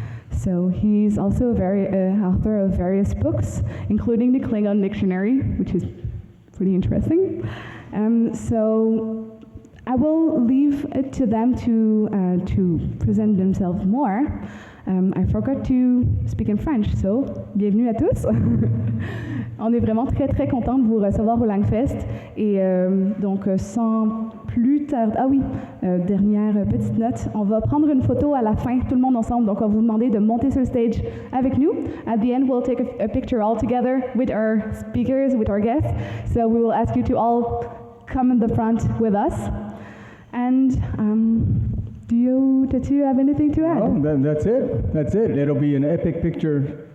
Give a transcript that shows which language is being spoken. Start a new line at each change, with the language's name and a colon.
English: So he's also author of various books, including the Klingon Dictionary, which is pretty interesting. So I will leave it to them to present themselves more. I forgot to speak in French, so
French: bienvenue à tous. On est vraiment très très content de vous recevoir au Langfest et donc sans plus tarder, dernière petite note, on va prendre une photo à la fin tout le monde ensemble, donc on va vous demander de monter sur le stage avec nous.
English: At the end we'll take a picture all together with our speakers, with our guests, so we will ask you to all come in the front with us. And do you have anything to add? Oh, then that's it. That's it. It'll be an epic picture.